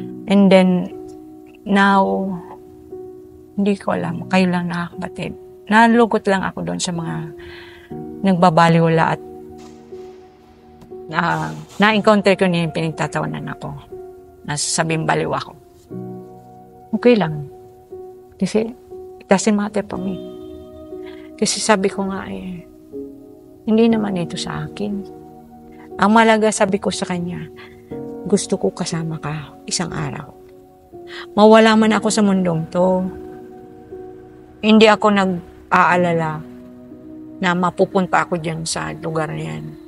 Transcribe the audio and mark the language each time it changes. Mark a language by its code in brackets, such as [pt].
[en] And then, now, [tl] hindi ko alam, kayo lang nakakabatid. Nalugot lang ako doon sa mga nagbabaliwala at na-encounter ko niya yung pinagtatawanan ako. Nasasabing baliw ako. Okay lang. Kasi, [en] it doesn't matter for me. [tl] Kasi sabi ko nga hindi naman ito sa akin. Ang malaga sabi ko sa kanya, gusto ko kasama ka isang araw. Mawala man ako sa mundong to, hindi ako nag-aalala na mapupunta ako dyan sa lugar na yan.